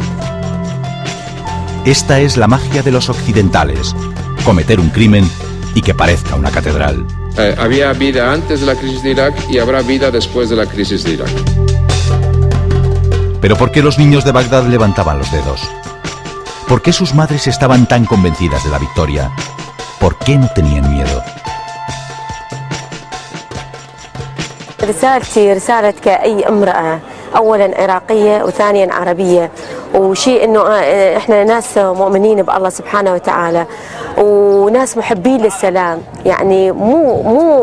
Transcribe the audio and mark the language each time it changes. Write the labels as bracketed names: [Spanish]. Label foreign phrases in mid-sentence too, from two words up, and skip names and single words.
[Spanish] Esta es la magia de los occidentales: cometer un crimen y que parezca una catedral. Había vida antes de la crisis de Irak y habrá vida después de la crisis de Irak. Pero ¿por qué los niños de Bagdad levantaban los dedos? ¿Por qué sus madres estaban tan convencidas de la victoria? ¿Por qué no tenían miedo? [Arabic] رسالتي رسالة كأي امرأة، أولا عراقية وثانيا عربية، وشيء إنه إحنا ناس مؤمنين بالله سبحانه وتعالى وناس محبين للسلام، يعني مو